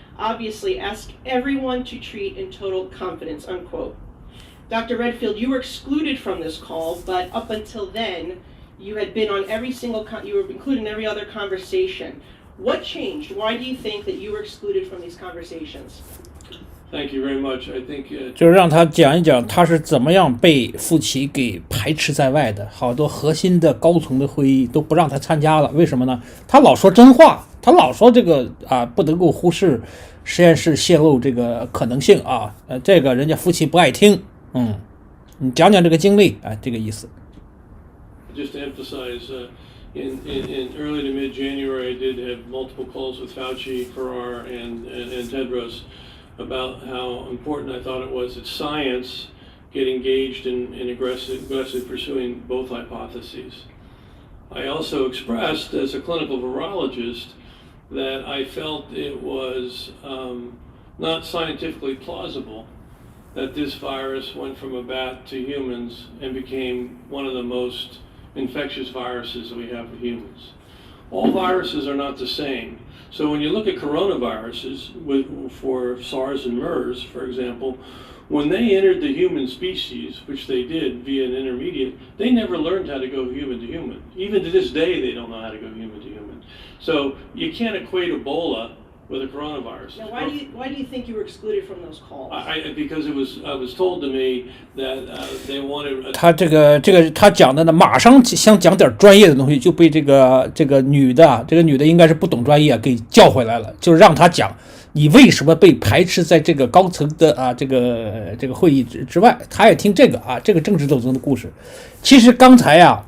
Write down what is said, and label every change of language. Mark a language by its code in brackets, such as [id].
[en] Obviously, ask everyone to treat in total confidence, unquote. Dr. Redfield, you were excluded from this call, but up until then, you had been on every single, you were included in every other conversation. What changed? Why do you think that you were excluded from these conversations? Thank you very much. I think [zh] 就是让他讲一讲他是怎么样被夫妻给排斥在外的，好多核心的高层的会议都不让他参加了。为什么呢？他老说真话，他老说这个不能够忽视实验室泄露这个可能性啊，这个人家夫妻不爱听。你讲讲这个经历这个意思。 [en] Just to emphasize, in early to mid-January, I did have multiple calls with Fauci, Farrar, and Tedros about how important I thought it was that science get engaged in aggressively pursuing both hypotheses. I also expressed as a clinical virologist that I felt it was not scientifically plausible that this virus went from a bat to humans and became one of the most infectious viruses that we have for humans. All viruses are not the same. So when you look at coronaviruses, for SARS and MERS, for example, when they entered the human species, which they did via an intermediate, they never learned how to go human to human. Even to this day, they don't know how to go human to human. So you can't equate Ebola with a coronavirus. Now, why do you think you were excluded from those calls? Because I was told to me that they wanted. [zh] 他这个他讲的呢，马上想讲点专业的东西，就被这个女的应该是不懂专业给叫回来了，就让他讲你为什么被排斥在这个高层的这个会议之外。他也听这个这个政治斗争的故事。其实刚才